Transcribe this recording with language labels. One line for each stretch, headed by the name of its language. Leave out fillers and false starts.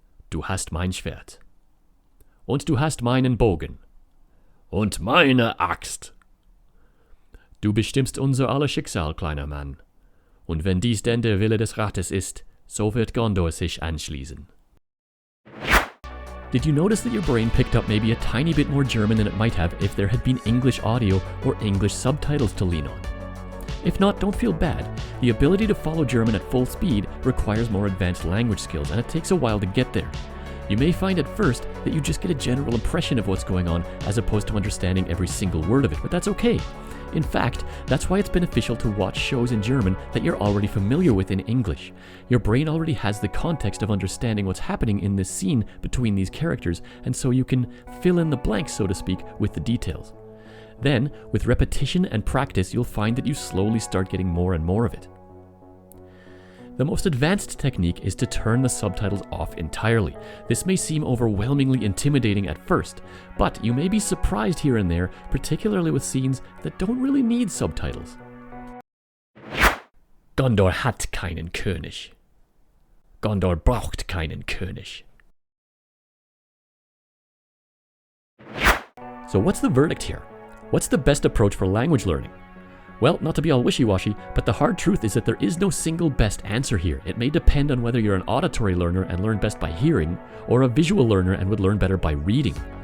German: Du hast mein Schwert. Und du hast meinen Bogen. Und meine Axt. Du bestimmst unser aller Schicksal, kleiner Mann. Und wenn dies denn der Wille des Rates ist, so wird Gondor sich anschließen.
English: Did you notice that your brain picked up maybe a tiny bit more German than it might have if there had been English audio or English subtitles to lean on? If not, don't feel bad. The ability to follow German at full speed requires more advanced language skills, and it takes a while to get there. You may find at first that you just get a general impression of what's going on as opposed to understanding every single word of it, but that's okay. In fact, that's why it's beneficial to watch shows in German that you're already familiar with in English. Your brain already has the context of understanding what's happening in this scene between these characters, and so you can fill in the blanks, so to speak, with the details. Then, with repetition and practice, you'll find that you slowly start getting more and more of it. The most advanced technique is to turn the subtitles off entirely. This may seem overwhelmingly intimidating at first, but you may be surprised here and there, particularly with scenes that don't really need subtitles.
German: Gondor hat keinen König. Gondor braucht keinen König.
English: So what's the verdict here? What's the best approach for language learning? Well, not to be all wishy-washy, but the hard truth is that there is no single best answer here. It may depend on whether you're an auditory learner and learn best by hearing, or a visual learner and would learn better by reading.